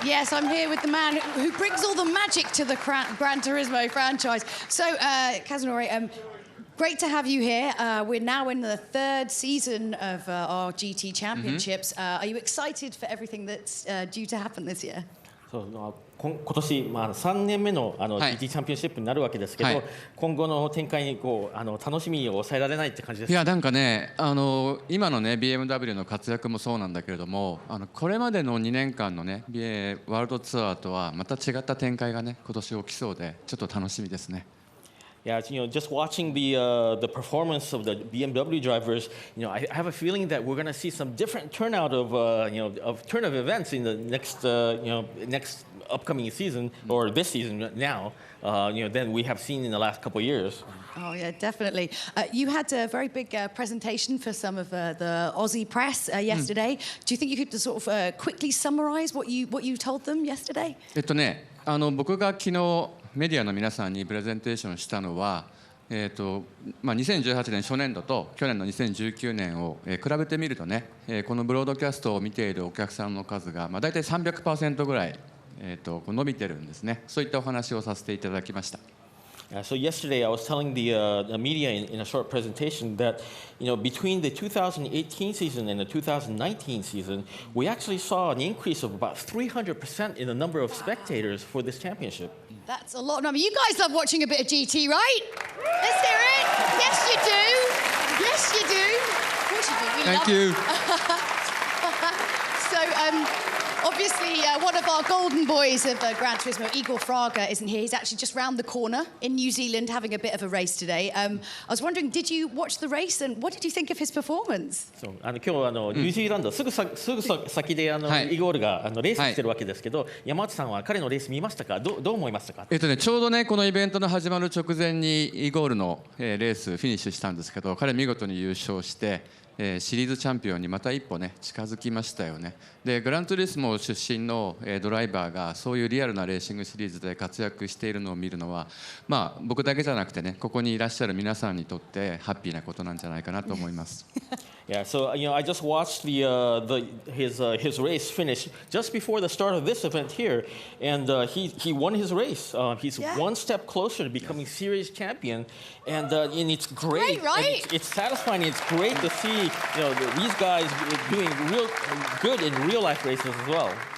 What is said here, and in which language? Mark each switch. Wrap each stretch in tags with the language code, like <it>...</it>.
<en>Yes, I'm here with the man who brings all the magic to the Gran Turismo franchise. So, Kazunori, great to have you here. We're now in the 3rd season of our GT Championships. Are you excited for everything that's due to happen this year?</en> <ja>今年、3年目のGT チャンピオンシップになるわけですけど、今後の展開に楽しみを抑えられないって感じです。いやなんかね、今のね BMW の活躍もそうなんだけれども、これまでの2年間のねワールドツアーとはまた違った展開がね今年起きそうで、ちょっと楽しみですね。</ja> <en>Yeah, just watching the performance of the BMW drivers, I have a feeling that we're going to see some different turnout of turn of events in the next next upcoming season or this season now, than we have seen in the last couple of years. Oh yeah, definitely. You had a very big presentation for some of the Aussie press yesterday. Do you think you could sort of quickly summarize what you told them yesterday?</en> <ja>僕が昨日メディアの皆さんにプレゼンテーションしたのは、2018年初年度と去年の2019年を比べてみるとね、このブロードキャストを見ているお客さんの数が大体 300% ぐらい、伸びてるんですね。そういったお話をさせていただきました。</ja> <en>So yesterday I was telling the media in a short presentation that between the 2018 season and the 2019 season, we actually saw an increase of about 300% in the number of spectators for this championship. That's a lot of number. You guys love watching a bit of GT, right? Let's hear it. Yes, you do. Yes, you do. Of course you do. We Thank love you. So, obviously, one of our golden boys of Gran Turismo, Igor Fraga, isn't here. He's actually just round the corner in New Zealand having a bit of a race today. I was wondering, did you watch the race and what did you think of his performance?</en> <ja>今日ニュージーランドすぐ先でイゴールがレースしてるわけですけど、山内さんは彼のレース見ましたか？どう思いましたか？ちょうどねこのイベントの始まる直前にイゴールのレースフィニッシュしたんですけど、彼見事に優勝して。シリーズチャンピオンにまた一歩ね近づきましたよね。でグランツーリスモ出身のドライバーがそういうリアルなレーシングシリーズで活躍しているのを見るのは、僕だけじゃなくてねここにいらっしゃる皆さんにとってハッピーなことなんじゃないかなと思います。</ja> <en>Yeah, so I just watched his race finish just before the start of this event here, and he won his race. He's one step closer to becoming series champion, and it's great. Right? It's satisfying. It's great to see these guys doing real good in real life races as well.</en>